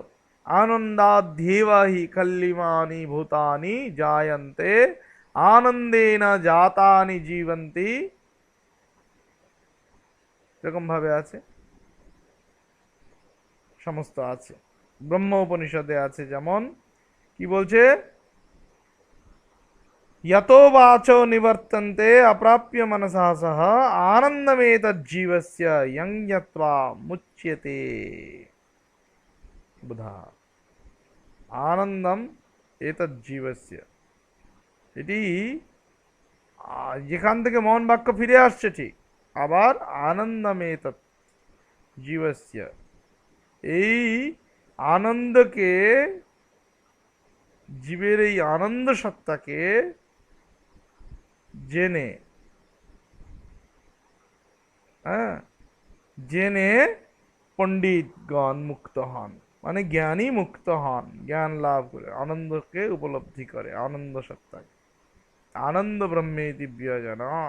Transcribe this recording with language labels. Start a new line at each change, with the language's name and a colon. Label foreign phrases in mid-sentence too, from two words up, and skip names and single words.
Sanskrit: আনন্দাধ্যেবা হি খল্লিমানি ভূতানি জায়ন্তে আনন্দেন জাতানি জীবন্তি,
Bangla: এরকম ভাবে আছে, সমস্ত আছে। ব্রহ্ম উপনিষদে আছে। যেমন কি বলছে?
Sanskrit: यतो वाचो निवर्तन्ते अप्राप्य मनसा सह आनन्दमेतज्जीवस्य यं यत्वा मुच्यते। बुधा आनंदम एतज्जीवस्य,
Bangla: এটি যেখান থেকে মন বাক্য ফিরে আসছে ঠিক, আবার
Sanskrit: আনন্দমেতৎ জীবস্য,
Bangla: এই আনন্দকে, জীবের এই আনন্দ সত্তাকে জেনে, হ্যাঁ, জেনে পণ্ডিতগণ মুক্ত হন, মানে জ্ঞানী মুক্ত হন, জ্ঞান লাভ করে আনন্দকে উপলব্ধি করে, আনন্দ সত্তাকে,
Sanskrit: আনন্দ ব্রহ্মেতি ব্যজানাৎ।